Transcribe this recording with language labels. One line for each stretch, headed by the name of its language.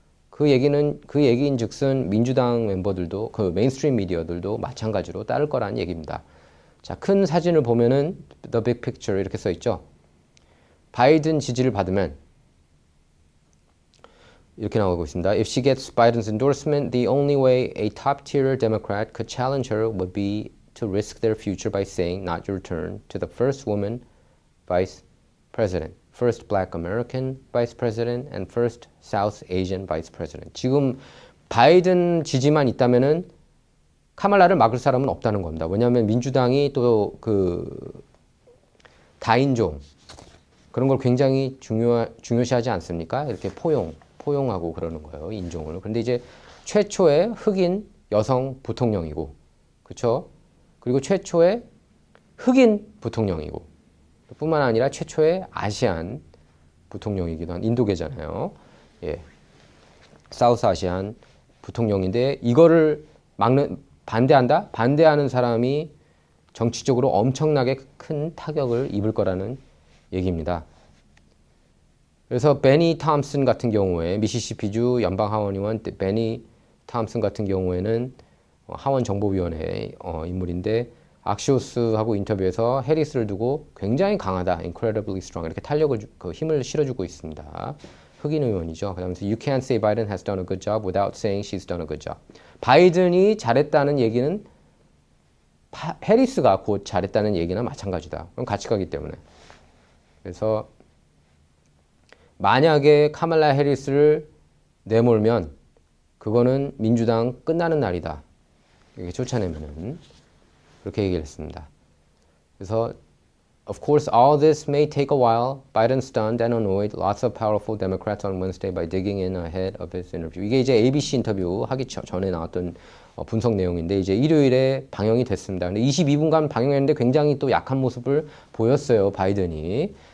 Korean: 그 얘기인즉슨 민주당 멤버들도 그 메인스트림 미디어들도 마찬가지로 따를 거라는 얘기입니다. 자, 큰 사진을 보면은
English: the big picture
Korean: 이렇게 써 있죠. 바이든 지지를 받으면 이렇게 나오고 있습니다.
English: If she gets Biden's endorsement, the only way a top-tier Democrat could challenge her would be to risk their future by saying, not your turn, to the first woman vice president, first black American vice president, and first South Asian vice president.
Korean: 지금 바이든 지지만 있다면은 카말라를 막을 사람은 없다는 겁니다. 왜냐하면 민주당이 또 그 다인종 그런 걸 굉장히 중요시하지 않습니까? 이렇게 포용하고 그러는 거예요. 인종을. 그런데 이제 최초의 흑인 여성 부통령이고, 그렇죠? 그리고 최초의 흑인 부통령이고, 뿐만 아니라 최초의 아시안 부통령이기도 한 인도계잖아요. 예, 사우스 아시안 부통령인데 이거를 반대한다? 반대하는 사람이 정치적으로 엄청나게 큰 타격을 입을 거라는 얘기입니다. 그래서 베니 톰슨 같은 경우에 미시시피주 연방 하원의원 베니 톰슨 같은 경우에는 하원 정보위원회 인물인데 악시오스하고 인터뷰에서 해리스를 두고 굉장히 강하다,
English: incredibly strong
Korean: 이렇게 탄력을 힘을 실어주고 있습니다. 흑인 의원이죠.
English: 그러면서 You can't say Biden has done a good job without saying she's done a good job.
Korean: 바이든이 잘했다는 얘기는 해리스가 곧 잘했다는 얘기나 마찬가지다. 그럼 같이 가기 때문에. 그래서 만약에 카말라 해리스를 내몰면 그거는 민주당 끝나는 날이다. 이렇게 쫓아내면은 그렇게 얘기를 했습니다.
English: 그래서 Of course, all this may take a while. Biden stunned and annoyed lots of powerful Democrats on Wednesday by digging in ahead of his interview.
Korean: 이게 이제 ABC 인터뷰 하기 전에 나왔던 분석 내용인데 이제 일요일에 방영이 됐습니다. 근데 22분간 방영했는데 굉장히 또 약한 모습을 보였어요. 바이든이.